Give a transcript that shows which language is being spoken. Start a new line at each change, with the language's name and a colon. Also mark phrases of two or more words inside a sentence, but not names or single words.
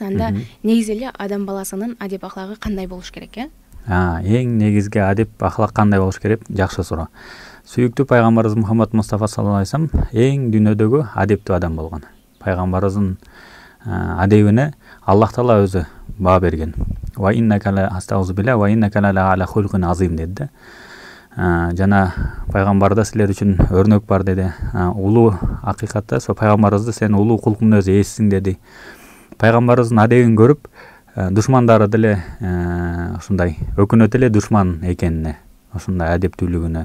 Kyrgyz: Анда негизи эле адам баласынын адеп ахлагы кандай болуш керек, Эң негизги адеп ахлак кандай болуш керек? Жакшы суроо. Сүйүктүү пайгамбарыбыз Мухаммад Мустафа
Arabic: صلى الله عليه وسلم
Kyrgyz: эң дүйнөдөгү адептүү адам болгон. Пайгамбарыбыздын адебине Аллах Таала өзү баа берген.
Arabic: وإنك لا أستغفر الله وإنك لعلى خلق عظيم деди.
Kyrgyz: Жана пайгамбарда силер үчүн өрнөк бар деди. Улуу акыйкатта со пайгамбарыбызды сен улуу кулкун өзү эссиң деди. Пайгамбарыбыздын адебин көрүп душмандары деле ушундай өкүнөт эле душман экенине, ушундай адептүүлүгүнө.